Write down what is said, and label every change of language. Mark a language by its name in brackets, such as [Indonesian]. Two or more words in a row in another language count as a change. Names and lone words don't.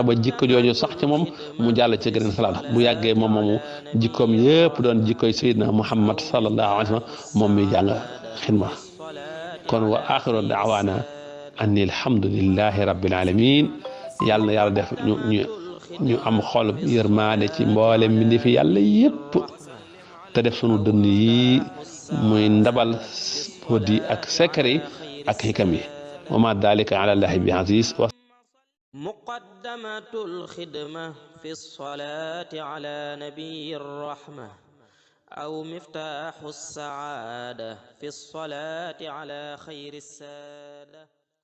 [Wolof] ba jikko jooju sax ci moom mu jàll ci geneen salaatu bu yàggee moom moomu jikkoom yëpp doon jikkoy Seydina Muhammad [Arabic] صلى الله عليه وسلم [Wolof] moom mi jàng xidma kon [Arabic] وآخر دعوانا أن الحمد لله رب العالمين [Wolof] yàlla na yàlla def ñu am xol yërmaande ci mboolem mbindi fi yàlla yëpp te def sunu dënn yi muy ndabal wadi ak secret yi ak xikam yi [Arabic] وما ذلك على الله بعزيز مقدمة الخدمة في الصلاة على نبي الرحمة أو مفتاح السعادة في الصلاة على خير السادة